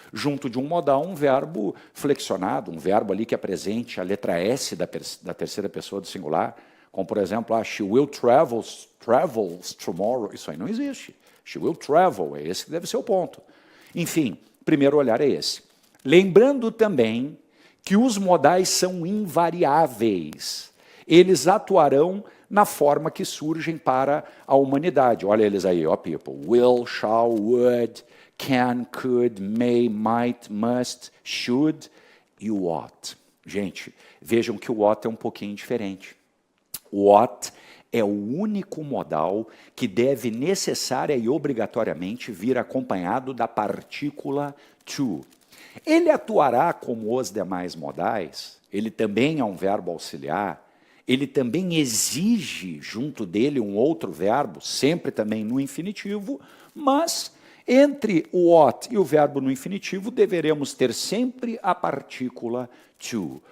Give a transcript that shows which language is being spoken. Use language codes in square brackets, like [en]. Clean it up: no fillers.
[pt] Junto de um modal, um verbo flexionado, um verbo ali que apresente a letra S da terceira pessoa do singular, como, por exemplo, [en] she will travels tomorrow. [pt] Isso aí não existe. [en] She will travel, [pt] é esse que deve ser o ponto. Enfim, primeiro olhar é esse. Lembrando também que os modais são invariáveis. Eles atuarão na forma que surgem para a humanidade. Olha eles aí, ó, people. [en] Will, shall, would, can, could, may, might, must, should e o ought. [pt] Gente, vejam que o ought é um pouquinho diferente. O ought é o único modal que deve necessária e obrigatoriamente vir acompanhado da partícula to. Ele atuará como os demais modais, ele também é um verbo auxiliar, ele também exige junto dele um outro verbo, sempre também no infinitivo, mas entre o ought e o verbo no infinitivo deveremos ter sempre a partícula to.